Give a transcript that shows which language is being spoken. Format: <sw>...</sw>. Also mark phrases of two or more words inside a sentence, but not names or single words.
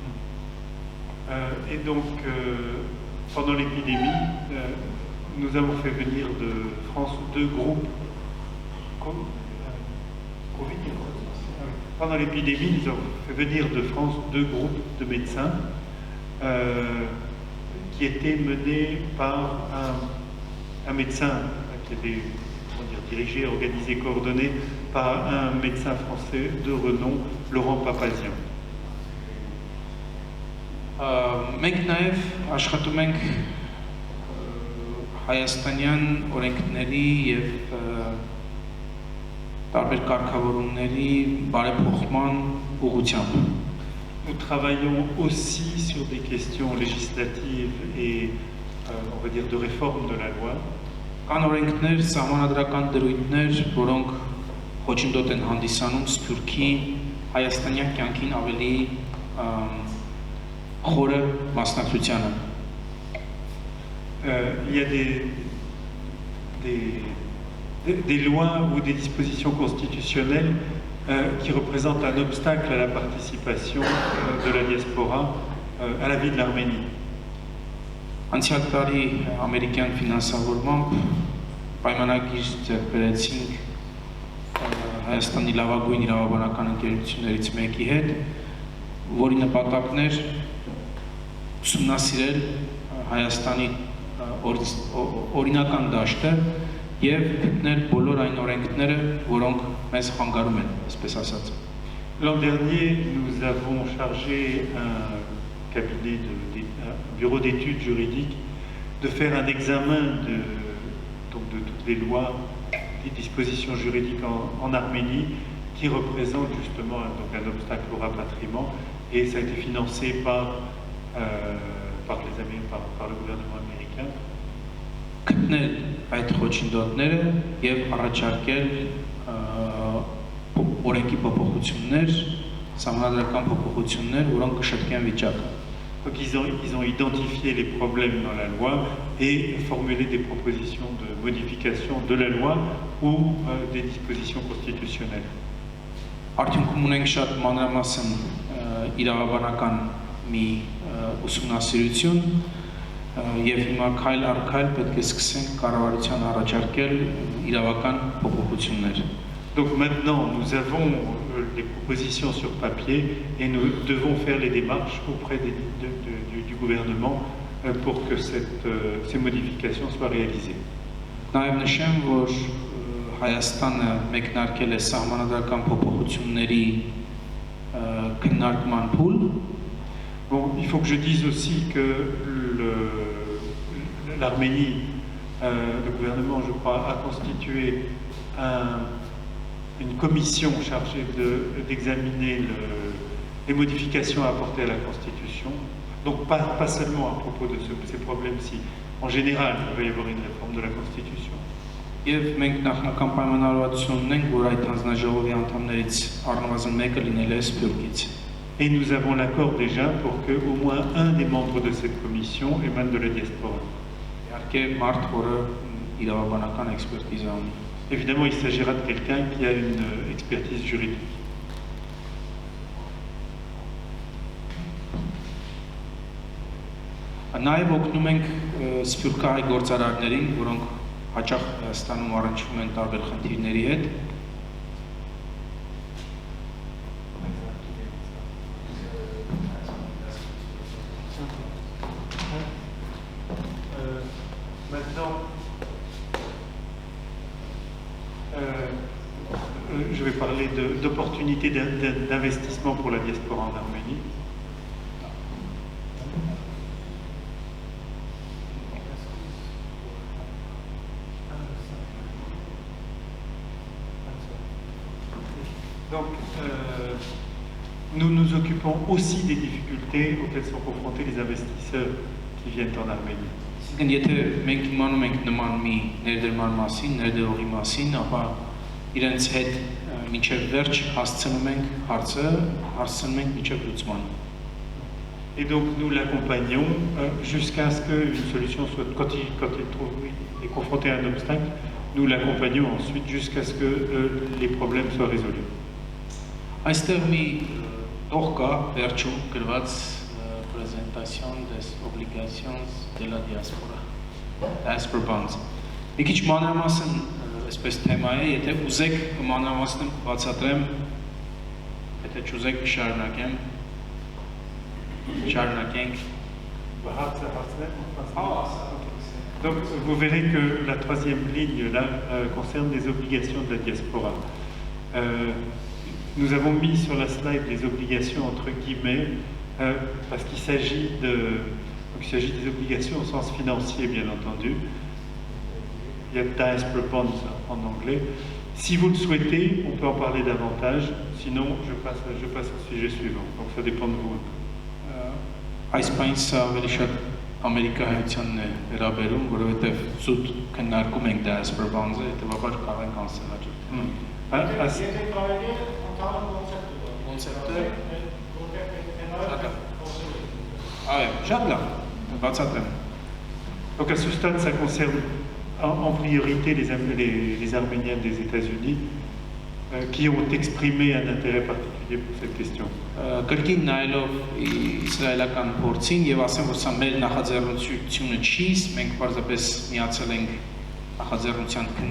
<fr>Et donc, pendant l'épidémie, nous avons fait venir de France 2 groupes. Pendant l'épidémie, nous avons fait venir de France 2 groupes de médecins qui étaient menés par un médecin qui était dirigé, organisé, coordonné par un médecin français de renom, Laurent Papazian.</fr> <hy>Մենք նաև աշխատում ենք հայաստանյան օրենքների եւ տարբեր կարգավորումների բարեփոխման ուղղությամբ։</hy> <fr>Nous travaillons aussi sur des questions législatives et, on va dire, de réforme de la loi.</fr> <hy>Կան օրենքներ, սահմանադրական դրույթներ, որոնք խոչընդոտ են հանդիսանում Սփյուռքի հայաստանյան կյանքին ավելի խորը մասնակցությանը։</hy> <fr>Il y a des lois ou des dispositions constitutionnelles qui représentent un obstacle à la participation de la diaspora à la vie de l'Arménie.</fr> <hy>Անցյալ տարի ամերիկյան ֆինանսավորմամբ պայմանագիր ձեռք բերեցինք Հայաստանի լավագույն իրավաբանական ընկերություններից մեկի հետ, որի նպատակն էր ուսումնասիրել Հայաստանի օրինական դաշտը եւ գտնել բոլոր այն օրենքները, որոնք մեզ խանգարում են, այսպես ասած։</hy> <fr>L'an dernier, nous avons chargé un bureau d'études juridiques de faire un examen de toutes les lois, des dispositions juridiques en Arménie qui représentent justement un obstacle au rapatriement, et ça a été financé par le gouvernement américain.</fr> <hy>Գտնել այդ խոչընդոտները եւ առաջարկել օրենքի փոփոխություններ, սահմանադրական փոփոխություններ, որոնք կշտկեն վիճակը։</hy> <fr>Donc ils ont identifié les problèmes dans la loi et formulé des propositions de modification de la loi ou des dispositions constitutionnelles.</fr> <hy>Արդյունքում ունենք շատ մանրամասն իրավաբանական մի ուսումնասիրություն եւ հիմա քայլ առ քայլ պետք է սկսենք կառավարության առաջարկել իրավական փոփոխություններ։</hy> <fr>Donc maintenant, nous avons les propositions sur papier et nous devons faire les démarches auprès du gouvernement pour que ces modifications soient réalisées.</fr> <hy>Նաև նշեմ, որ Հայաստանը մեկնարկել է սահմանադրական փոփոխությունների քննարկման փուլ։</hy> <fr>Bon, il faut que je dise aussi que l'Arménie, le gouvernement, je crois, a constitué une commission chargée d'examiner les modifications apportées à la Constitution. Donc pas seulement à propos de ces problèmes-ci. En général, il va y avoir une réforme de la Constitution.</fr> <hy>Եվ մենք նախնական պայմանավորվածություն ունենք, որ այդ հանձնաժողովի անդամներից առնվազն մեկը լինել է Սփյուռքից։</hy> <fr>Et nous avons l'accord déjà pour que au moins un des membres de cette commission émane de la diaspora.</fr> <hy>Իհարկե մարդ, որը իրավաբանական էքսպերտիզա ունի։</hy> <fr>Évidemment, il s'agira de quelqu'un qui a une expertise juridique.</fr> <hy>Նաև օգնում ենք սփյուռքահայ գործարարներին, որոնք հաճախ Հայաստանում առնչվում են տարբեր խնդիրների հետ։</hy> <fr>Maintenant, je vais parler d'opportunités d'investissement pour la diaspora en Arménie. Donc, nous nous occupons aussi des difficultés auxquelles sont confrontés les investisseurs qui viennent en Arménie.</fr> <hy>Եթե մենք իմանում ենք նման մի ներդրման մասին, ներդրողի մասին, ապա իրենց հետ մինչև վերջ հասցնում ենք հարցը, հասցնում ենք մինչև լուծման։</hy> <fr>Et donc nous l'accompagnons jusqu'à ce qu'une solution soit, quand il est confronté à un obstacle, nous l'accompagnons ensuite jusqu'à ce que les problèmes soient résolus.</fr> <hy>Այստեղ մի տող կա վերջում գրված</hy> <fr>presentation des obligations de la diaspora,</fr> <en>diaspora bonds։</en> <hy>Մի քիչ մանրամասն այսպես թեմա է, եթե ուզեք մանրամասն բացատրեմ, եթե չուզեք շարունակեմ, շարունակենք։</hy> <fr>Donc vous verrez que la troisième ligne là concerne les obligations de la diaspora. Nous avons mis sur la slide les obligations entre guillemets parce qu'il s'agit des obligations au sens financier, bien entendu. Il y a</fr> <en>diaspora bonds</en> <fr>en anglais. Si vous le souhaitez, on peut en parler davantage. Sinon, je passe au sujet suivant. Donc ça dépend de vous.</fr> <hy>Այս բանը սա ավելի շատ ամերիկայությանն է վերաբերում, որովհետև զուտ քննարկում ենք</hy> <en>diaspora bonds-</en> <hy>ը, հետևաբար կարող ենք անցնել հաջորդ։ Կոնցեպտը շատ լավ, բացատրեմ։</hy> <fr>Donc à ce stade, ça concerne en priorité les Arméniens des États-Unis qui ont exprimé un intérêt particulier pour cette question.</fr> <hy>Կրկին նայելով իսրայելական փորձին եւ ասեմ, որ սա մեր նախաձեռնությունը չի, մենք պարզապես միացել ենք նախաձեռնության</hy>